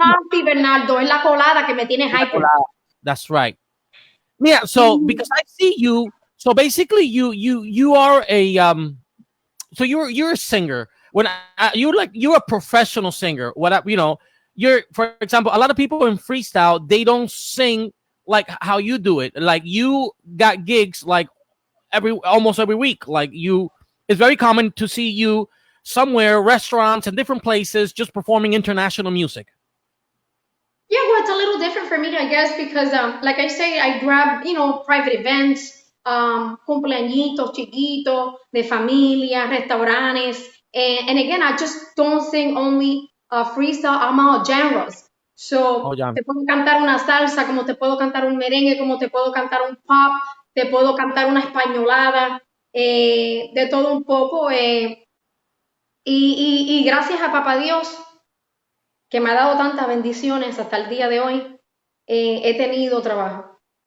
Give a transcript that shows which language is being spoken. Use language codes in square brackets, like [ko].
[es] Bernardo, es la colada que me tiene hyper. [en] That's right. Yeah, so because I see you, so basically you are a so you're a singer. When you're a professional singer. You're, for example, a lot of people in freestyle, they don't sing like how you do it. Like, you got gigs like almost every week. Like, it's very common to see you somewhere, restaurants and different places, just performing international music. Yeah, well, it's a little different for me, I guess, because like I say, I grab, private events, [es] cumpleañitos chiquitos, de familia, restaurantes. [en] And again, I just don't sing only freestyle, I'm all genres. [es] So, te puedo cantar una salsa, como te puedo cantar un merengue, como te puedo cantar un pop, te puedo cantar una españolada, de todo un poco. Y gracias a Papá Dios, que me ha dado tantas bendiciones hasta el día de hoy, he tenido trabajo.